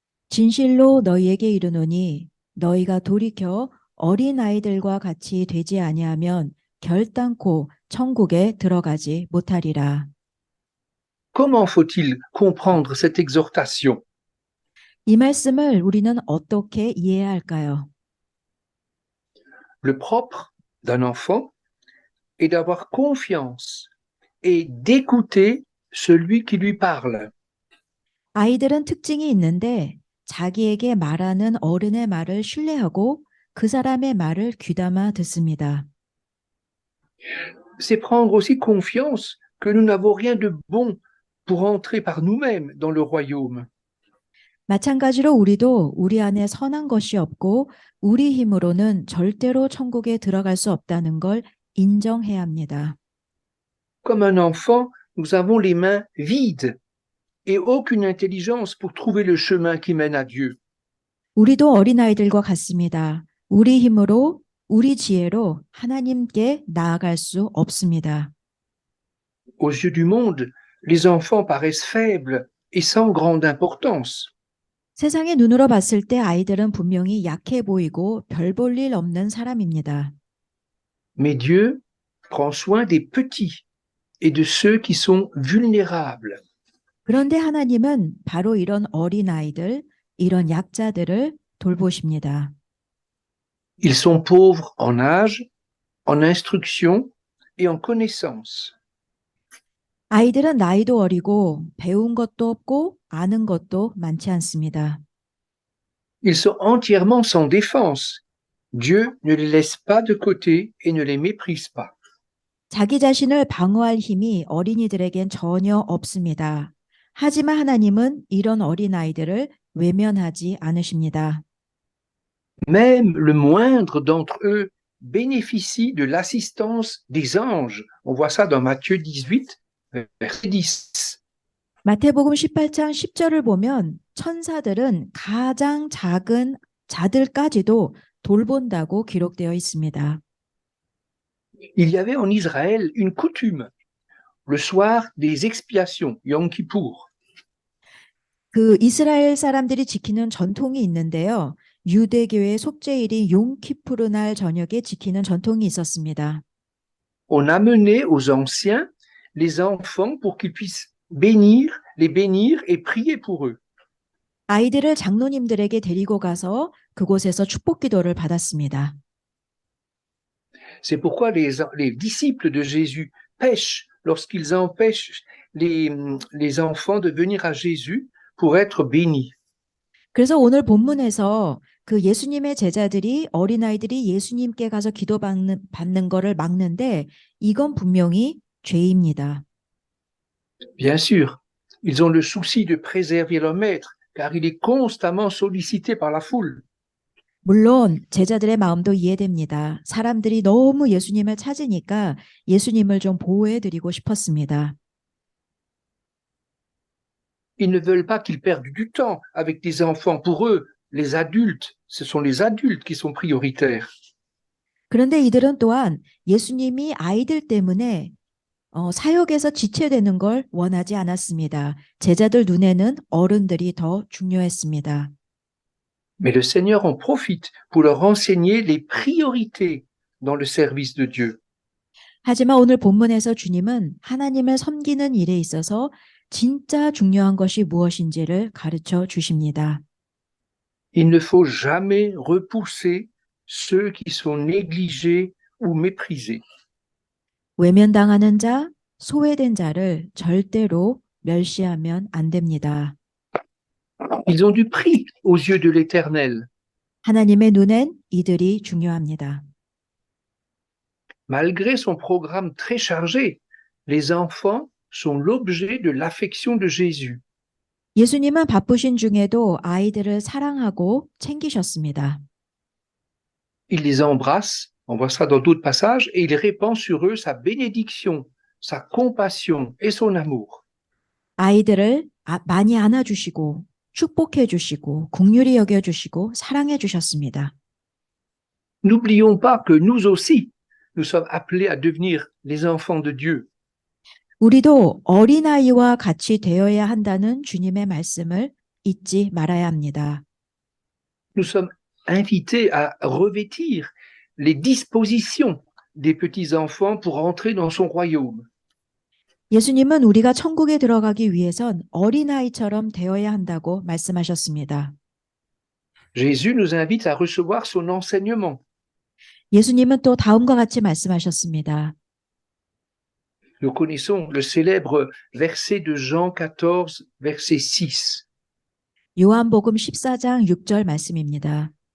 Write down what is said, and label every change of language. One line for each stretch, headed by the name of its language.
Korean: 진실로 너희에게 이르노니 너희가 돌이켜 어린아이들과 같이 되지 아니하면 결단코 천국에 들어가지 못하리라.
French: Comment faut-il comprendre cette exhortation?
Korean: 이 말씀을 우리는 어떻게 이해해야 할까요?
French: Le propre d'un enfant est d'avoir confiance et d'écouter celui qui lui parle.
Korean: 아이들은 특징이 있는데 자기에게 말하는 어른의 말을 신뢰하고 그 사람의 말을 귀담아 듣습니다.
French: C'est prendre aussi confiance que nous n'avons rien de bon pour entrer par nous-mêmes dans le royaume.
Korean: 마찬가지로 우리도 우리 안에 선한 것이 없고 우리 힘으로는 절대로 천국에 들어갈 수 없다는 걸 인정해야 합니다.
French: Comme un enfant, nous avons les mains vides et aucune intelligence pour trouver le chemin qui mène à Dieu.
Korean: 우리도 어린아이들과 같습니다. 우리 힘으로, 우리 지혜로 하나님께 나아갈 수 없습니다.
French: Aux yeux du monde, les enfants paraissent faibles et sans grande importance.
Korean: 세상의 눈으로 봤을 때 아이들은 분명히 약해 보이고 별 볼 일 없는 사람입니다.
French: Mais Dieu prend soin des petits et de ceux qui sont vulnérables.
Korean: 그런데 하나님은 바로 이런 어린아이들, 이런 약자들을 돌보십니다.
French: Ils sont pauvres en âge, en instruction et en connaissance.
Korean: 아이들은 나이도 어리고 배운 것도 없고 아는 것도 많지 않습니다.
French: Ils sont entièrement sans défense. Dieu ne les laisse pas de côté et ne les méprise pas.
Korean: 자기 자신을 방어할 힘이 어린이들에겐 전혀 없습니다. 하지만 하나님은 이런 어린아이들을 외면하지 않으십니다.
French: Même le moindre d'entre eux bénéficient de l'assistance des anges. On voit ça dans Matthieu 18, verset 10.
Korean: 마태복음 18장 10절을 보면 천사들은 가장 작은 자들까지도 돌본다고 기록되어 있습니다.
French: Il y avait en Israël une coutume, le soir des expiations, Yom Kippour.
Korean: 그 이스라엘 사람들이 지키는 전통이 있는데요. 유대교의 속죄일인 용키푸르 날 저녁에 지키는 전통이 있었습니다.
French: On amenait aux anciens les enfants pour qu'ils puissent les bénir et prier pour eux.
Korean: 아이들을 장로님들에게 데리고 가서 그곳에서 축복 기도를 받았습니다.
French: C'est pourquoi les disciples de Jésus pêchent lorsqu'ils empêchent les enfants de venir à Jésus pour être bénis.
Korean: 그래서 오늘 본문에서 그 예수님의 제자들이 어린아이들이 예수님께 가서 받는 거를 막는데 이건 분명히 죄입니다.
French: Bien sûr, ils ont le souci de préserver leur maître, car il est constamment sollicité par la foule.
Korean: 물론 제자들의 마음도 이해됩니다. 사람들이 너무 예수님을 찾으니까 예수님을 좀 보호해드리고 싶었습니다.
French: Ils ne veulent pas qu'ils perdent du temps avec des enfants. Pour eux, les adultes, ce sont les adultes qui sont prioritaires.
Korean: 그런데 이들은 또한 예수님이 아이들 때문에 사역에서 지체되는 걸 원하지 않았습니다. 제자들 눈에는 어른들이 더 중요했습니다.
French: Mais le Seigneur en profite pour leur enseigner les priorités dans le service de Dieu.
Korean: 하지만 오늘 본문에서 주님은 하나님을 섬기는 일에 있어서 진짜 중요한 것이 무엇인지를 가르쳐 주십니다.
French: Il ne faut jamais repousser ceux qui sont négligés ou méprisés.
Korean: 외면당하는 자, 소외된 자를 절대로 멸시하면 안 됩니다.
French: Ils ont du prix aux yeux de l'Éternel.
Korean: 하나님의 눈엔 이들이 중요합니다.
French: Malgré son programme très chargé, les enfants sont l'objet de l'affection de Jésus.
Korean: 예수님은 바쁘신 중에도 아이들을 사랑하고 챙기셨습니다.
French: Il les embrasse, on voit ça dans d'autres passages, et il répand sur eux sa bénédiction, sa compassion et son amour.
Korean: 아이들을 많이 안아주시고 축복해 주시고 긍휼히 여겨 주시고 사랑해 주셨습니다.
French: N'oublions pas que nous aussi, nous sommes appelés à devenir les enfants de Dieu.
Korean: 우리도 어린아이와 같이 되어야 한다는 주님의 말씀을 잊지 말아야 합니다.
French: Nous sommes invités à revêtir les dispositions des petits-enfants pour entrer dans son royaume.
Korean: 예수님은 우리가 천국에 들어가기 위해선 어린아이처럼 되어야 한다고 말씀하셨습니다.
French: Jésus nous invite à recevoir son enseignement.
Korean: 예수님은 또 다음과 같이 말씀하셨습니다.
French: Nous connaissons le célèbre verset de Jean 14, verset 6.
Korean: 요한복음 14장 6절 말씀입니다.